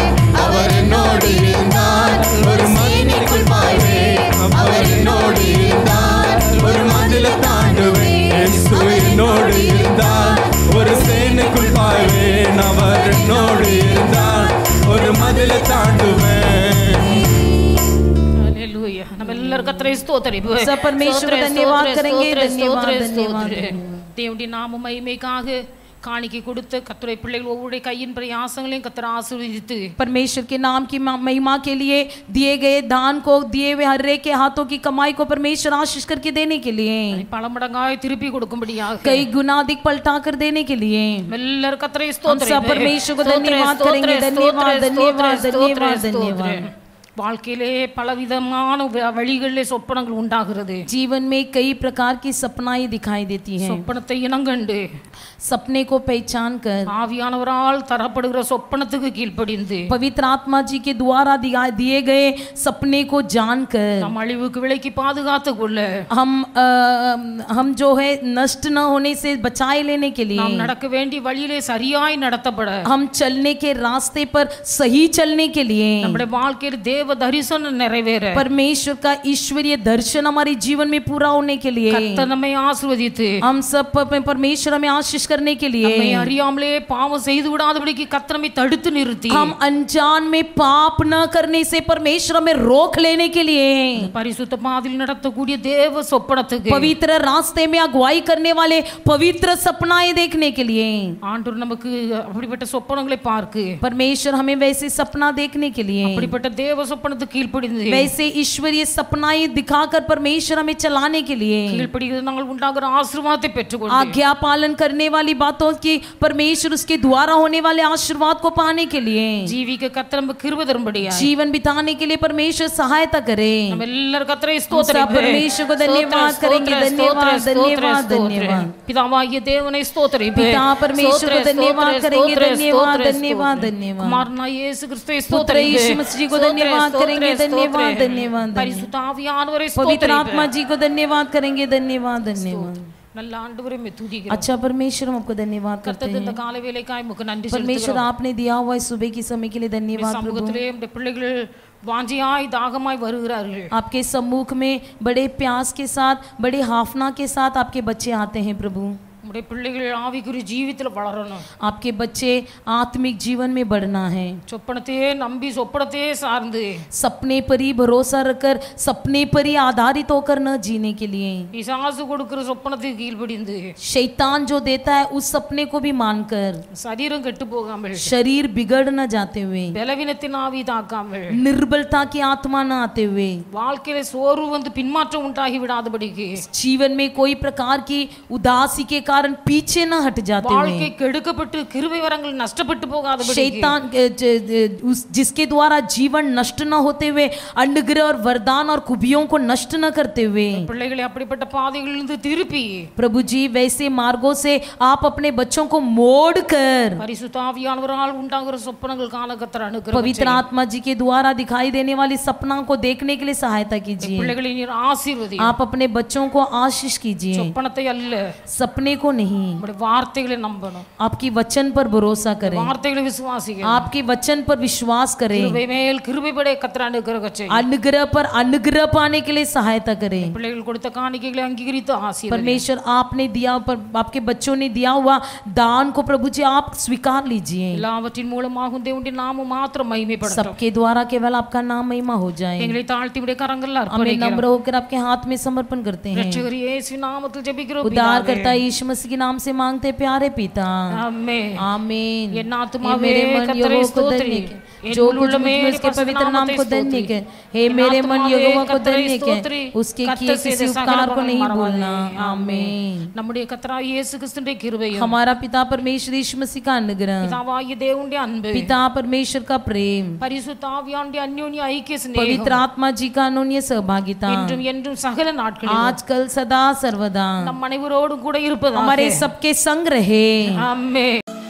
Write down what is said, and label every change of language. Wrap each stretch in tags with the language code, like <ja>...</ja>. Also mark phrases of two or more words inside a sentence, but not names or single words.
<ta>அவர் என்னோடு இருந்தால் ஒரு மதிலுக்குள் பாய்வேன், அவர் என்னோடு இருந்தால் ஒரு மதிலை தாண்டுவேன். இயேசு என்னோடு இருந்தால் ஒரு சேனைக்குள் பாய்வேன், அவர் என்னோடு இருந்தால் ஒரு மதிலை தாண்டுவேன்.</ta> <hi>हालेलुया.</hi> <ta>நம்ம எல்லாரும் கர்த்தரை ஸ்தோத்திரிப்போம்.</ta> <hi>सब परमेश्वर धन्यवाद करेंगे, धन्यवाद धन्यवाद।</hi> <ta>தேவனுடைய நாம மகிமைக்காக காணிக்கை கொடுத்த கர்த்தருடைய பிள்ளைகள் ஒவ்வொரு கையின் பிரயாசங்களையும் கர்த்தர் ஆசீர்வதித்து</ta> <hi>परमेश्वर के नाम की महिमा के लिए दिए गए दान को, दिए हुए हर एक के हाथों की कमाई को परमेश्वर आशीष करके देने के लिए,</hi> <ta>பல மடங்காய் திருப்பி கொடுக்கும்படியாக</ta> <hi>कई गुना अधिक पलटा कर देने के लिए</hi> <ta>எல்லாரும் கர்த்தரை</ta> <hi>हम सब परमेश्वर को धन्यवाद करेंगे। धन्यवाद धन्यवाद धन्यवाद धन्यवाद।</hi> <ta>வாழ்க்கையிலே பலவிதமான வழிகளிலே சொப்பனங்கள் உண்டாகிறது।</ta> <hi>जीवन में कई प्रकार की सपनाएं दिखाई देती हैं।</hi> <ta>சொப்பனத்தை இனங்கண்டு</ta> <hi>सपने को पहचान कर</hi> <ta>ஆவியானவரால் தரப்படுகிற சொப்பனத்துக்கு கீழ்ப்படிந்து</ta> <hi>पवित्र आत्मा जी के द्वारा दिए गए सपने को जानकर</hi> <ta>நம் அழிவுக்கு விலக்கி பாதுகாத்துக் கொள்ள</ta> <hi>हम जो है नष्ट न होने से बचाए लेने के लिए,</hi> <ta>நாம் நடக்க வேண்டிய வழியிலே சரியாய் நடத்தப்பட,</ta> <hi>हम चलने के रास्ते पर सही चलने के लिए,</hi> <ta>நம்முடைய வாழ்க்கையில் தேவ தரிசனம் நிறைவேற,</ta> <hi>परमेश्वर का ईश्वरीय दर्शन हमारे जीवन में पूरा होने के लिए,</hi> <ta>கர்த்தர் நம்மை ஆசீர்வதித்து</ta> <hi>हम सब परमेश्वर हमें आशीष करने के लिए,</hi> <ta>நம்மை அறியாமலே பாவம் செய்து விடாதபடிக்கு கர்த்தர் நம்மை தடுத்து நிறுத்தி,</ta> <hi>हम अनजान में पाप न करने से परमेश्वर हमें रोक लेने के लिए,</hi> <ta>பரிசுத்த பாதையில் நடத்தக்கூடிய தேவ சொப்பனத்துக்கு,</ta> <hi>पवित्र रास्ते में अगुवाई करने वाले पवित्र सपनाएं देखने के लिए,</hi> <ta>ஆண்டவர் நமக்கு அப்படிப்பட்ட சொப்பனங்களை பார்க்கு,</ta> <hi>परमेश्वर हमें वैसे सपना देखने के लिए,</hi> <ta>அப்படிப்பட்ட தேவ சொப்பனத்துக்கு கீழ்ப்படிந்து,</ta> <hi>वैसे ईश्वरीय सपनाएं दिखाकर परमेश्वर हमें चलाने के लिए,</hi> <ta>கீழ்ப்படிகிறது நாங்கள் உண்டாகிற ஆசீர்வாதத்தை பெற்றுக்கொண்டு,</ta> <hi>आज्ञा पालन करने वाली बातों की परमेश्वर उसके द्वारा होने वाले आशीर्वाद को पाने के लिए,</hi> <ta>ஜீவிக்க கர்த்தர் நமக்கு கிருபை தரும்படியா,</ta> <hi>जीवन बिताने के लिए परमेश्वर सहायता करे।</hi> <ta>நம்ம எல்லாரும் கர்த்தரை</ta> <hi>हम सब</hi> <ta>ஸ்தோத்திரிப்போம்।</ta> <hi>परमेश्वर को धन्यवाद करेंगे। धन्यवाद धन्यवाद धन्यवाद।</hi> <ta>பிதாவாகிய தேவனை ஸ்தோத்திரிப்போம்।</ta> <hi>पिता परमेश्वर को धन्यवाद करेंगे। धन्यवाद धन्यवाद धन्यवाद।</hi> <ta>குமாரனாகிய இயேசு கிறிஸ்துவை</ta> <hi>पुत्र</hi> <ta>ஸ்தோத்திரிப்போம்।</ta> <hi>यीशु मसीह को धन्यवाद करेंगे। धन्यवाद धन्यवाद।</hi> <ta>பரிசுத்த ஆவியானவரை</ta> <hi>पवित्र</hi> <ta>ஸ்தோத்திரிப்போம்।</ta> <hi>आत्मा जी को धन्यवाद करेंगे। धन्यवाद धन्यवाद।</hi> <ta>நல்ல ஆண்டவரே மே துதிக்கிறோம்।</ta> <hi>अच्छा परमेश्वर हम आपको धन्यवाद करते</hi> <ta>கர்த்தர் இந்த</ta> <hi>हैं।</hi> <ta>காலை வேளைக்காய் உமக்கு நன்றி</ta> <hi>परमेश्वर</hi> <ta>செலுத்துகிறோம்।</ta> <hi>आपने दिया हुआ इस सुबह की समय के लिए धन्यवाद प्रभु।</hi> <ta>சமூகத்திலே நம்முடைய பிள்ளைகள் வாஞ்சியாய் தாகமாய் வருகிறார்கள்।</ta> <hi>आपके सम्मुख में बड़े प्यास के साथ, बड़े हाफना के साथ आपके बच्चे आते हैं प्रभु।</hi> <ta>நம்முடைய பிள்ளைகள் ஆவிக்குரிய ஜீவிதத்தில் வளரணும்।</ta> <hi>आपके बच्चे आत्मिक जीवन में बढ़ना है।</hi> <ta>சொப்பனத்தையே நம்பி சொப்பனத்தையே சார்ந்து</ta> <hi>सपने पर ही भरोसा रखकर, सपने पर ही आधारित होकर न जीने के लिए,</hi> <ta>பிசாசு கொடுக்கிற சொப்பனத்துக்கு கீழ்ப்படிந்து</ta> <hi>शैतान जो देता है उस सपने को भी मानकर,</hi> <ta>சரீரம் கெட்டு போகாமல்,</ta> <hi>शरीर बिगड़ न जाते हुए,</hi> <ta>பலவீனத்தின் ஆவி தாக்காமல்,</ta> <hi>निर्बलता की आत्मा न आते हुए,</hi> <ta>வாழ்க்கையில சோர்வு வந்து பின்மாற்றம் உண்டாகி விடாதபடிக்கு,</ta> <hi>जीवन में कोई प्रकार की उदासी के कारण पीछे न हट जाते</hi> <ta>வாழ்க்கை</ta> <hi>हुए,</hi> <ta>கெடுக்கப்பட்டு கிருபை வரங்கள் நஷ்டப்பட்டு போகாதபடிக்கு,</ta> <hi>शैतान जिसके द्वारा जीवन नष्ट न होते हुए, अनुग्रह और वरदान और खूबियों को नष्ट न करते हुए,</hi> <ta>பிள்ளைகளை அப்படிப்பட்ட பாதைகளிலிருந்து திருப்பி</ta> <hi>प्रभु जी वैसे मार्गों से आप अपने बच्चों को मोड़ कर</hi> <ta>பரிசுத்த ஆவியானவரால் உண்டாகிற சொப்பனங்கள் காண கர்த்தர் அனுக்கிரகம்</ta> <hi>पवित्र आत्मा जी के द्वारा दिखाई देने वाली सपना को देखने के लिए सहायता कीजिए।</hi> <ta>பிள்ளைகளை நீர் ஆசீர்வதி।</ta> <hi>आप अपने बच्चों को आशीष कीजिए,</hi> <ta>சொப்பனத்தை அல்ல</ta> <hi>सपने को नहीं।</hi> <ta>நம்முடைய வார்த்தைகளை நம்பணும்।</ta> <hi>आपकी वचन पर भरोसा करें,</hi> <ta>வார்த்தைகளை விசுவாசிக்கணும்।</ta> <hi>आपके वचन पर विश्वास करें,</hi> <ta>கிருபை மேல் கிருபை படைய கர்த்தர் அனுக்கிரகம் செய்யும்।</ta> <hi>अनुग्रह पर अनुग्रह पाने के लिए सहायता करें।</hi> <ta>பிள்ளைகள் கொடுத்த காணிக்கைகளை அங்கீகரித்து ஆசீர்வதி।</ta> <hi>परमेश्वर आपने दिया, पर आपके बच्चों ने दिया हुआ दान को प्रभु जी आप स्वीकार लीजिए।</hi> <ta>எல்லாவற்றின் மூலமாக தேவனுடைய நாமம் மாத்திரம் மகிமைப்படட்டும்।</ta> <hi>सबके द्वारा केवल आपका नाम महिमा हो जाए।</hi> <ta>எங்களை தாழ்த்தி விட கரங்கள்ல</ta> <hi>हमें</hi> <ta>அர்ப்பணிக்கிறோம்।</ta> <hi>नम्र होकर आपके हाथ में समर्पण करते हैं।</hi> <ta>ரட்சகர் இயேசு நாமத்தில் ஜெபிக்கிறோம்</ta> <hi>उद्धार</hi> <ta>பிதாவே।</ta> <hi>करता यीशु मसीह के नाम से मांगते प्यारे पिता,</hi> <ta>ஆமென்।</ta> <hi>आमीन।</hi> <ta>என்</ta> <hi>हे</hi> <ta>ஆத்துமாவே</ta> <hi>मेरे मन</hi> <ta>கர்த்தரை</ta> <hi>यहोवा को</hi> <ta>ஸ்தோத்திரி।</ta> <hi>धन्य कर,</hi> <ta>என்</ta> <hi>जो कुछ</hi> <ta>உள்ளமே</ta> <hi>मुझ में उसके</hi> <ta>பரிசுத்த</ta> <hi>पवित्र नाम</hi> <ta>நாமத்தை</ta> <hi>को धन्य</hi> <ta>ஸ்தோத்திரி।</ta> <hi>कर। हे</hi> <ta>என்</ta> <hi>मेरे मन</hi> <ta>ஆத்துமாவே</ta> <hi>यहोवा को</hi> <ta>கர்த்தரை</ta> <hi>धन्य</hi> <ta>ஸ்தோத்திரி।</ta> <hi>कर, उसके किए</hi> <ta>கர்த்தர்</ta> <hi>किसी</hi> <ta>செய்த</ta> <hi>उपकार को</hi> <ta>சகல</ta> <hi>नहीं</hi> <ta>மறவாதே।</ta> <hi>भूलना। आमीन।</hi> <ta>நம்முடைய கர்த்தராகிய இயேசு கிறிஸ்துவின் கிருபையும்,</ta> <hi>हमारा पिता परमेश्वर यीशु मसीह का अनुग्रह,</hi> <ta>பிதாவாகிய தேவனுடைய அன்பு,</ta> <hi>पिता परमेश्वर का प्रेम,</hi> <ta>பரிசுத்த ஆவியானுடைய அந்யோன்ய ஐக்கிய</ta> <hi>पवित्र</hi> <ta>சிநேகம்</ta> <hi>आत्मा जी का अनन्य सहभागिता</hi> <ta>என்றும் என்றும் சகல நாட்களிலும்</ta> <hi>आजकल सदा सर्वदा</hi> <ta>நம் அனைவரோடும் கூட இருப்பதாக।</ta> <hi>हमारे सबके संग रहे।</hi> <ta>ஆமென்।</ta>